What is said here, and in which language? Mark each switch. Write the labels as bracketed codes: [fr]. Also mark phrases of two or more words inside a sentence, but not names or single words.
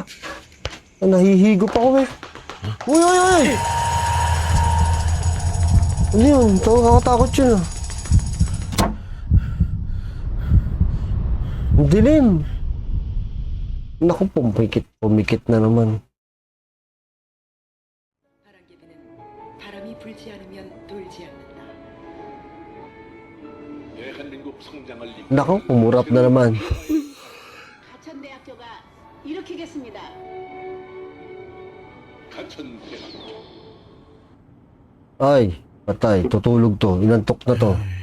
[tl] Nahihigop ako eh. Uy, uy, uy! Ano yun? Nakakatakot yun ah. Ang dilim. Naku, pumikit na naman. [ko] 바람개비는 바람이 불지 않으면 돌지 않는다. 대한민국 성장을 이끌 [tl] Naku, umurap na naman. [ko] 가천대학교가 일으키겠습니다. 가천대학교 [tl] Ay, patay. Tutulog to. Inantok na to.